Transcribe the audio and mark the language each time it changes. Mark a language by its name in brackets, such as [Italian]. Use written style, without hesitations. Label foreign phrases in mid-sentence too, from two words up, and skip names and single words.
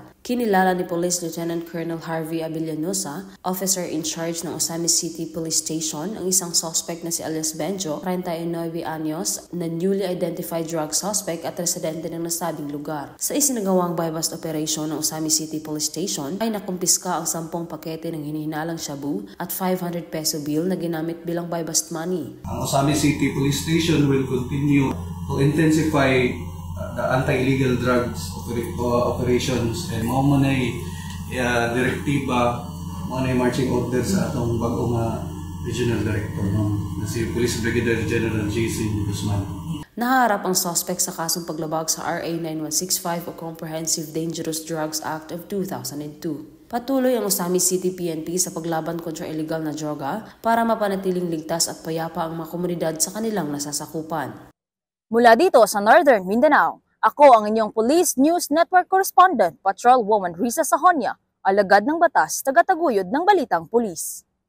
[Filipino] Kinilala ni Police Lieutenant Colonel Harvey Abellanosa, [English] officer in charge [Filipino] ng Osamis City Police Station, ang isang suspect na si alias Benjo, 39 anyos, na [English] newly identified drug suspect [Filipino] at residente ng nasabing lugar. Sa isinagawang [English] buy-bust operation [Filipino] ng Osamis City Police Station ay nakumpiska ang 10 pakete ng hinihinalang shabu at 500 peso bill na ginamit bilang [English] buy-bust money. [Cebuano] Ang Osamis City Police Station [English] will continue to intensify the anti-illegal drugs operations and [Cebuano] mao man ay direktiba, mao na [English] marching order [Cebuano] sa atong bagong [English] regional director [Cebuano] na si Police Brigadier General J.C. Guzman. [Filipino] Naharap ang suspect sa kasong paglabag sa RA 9165 o Comprehensive Dangerous Drugs Act of 2002. Patuloy ang Osamis City PNP sa paglaban kontra illegal na droga para mapanatiling ligtas at payapa ang mga komunidad sa kanilang nasasakupan. Mula dito sa Northern Mindanao, ako ang inyong Police News Network Correspondent, Patrol Woman Risa Sahonia, alagad ng batas, tagataguyod ng Balitang Pulis.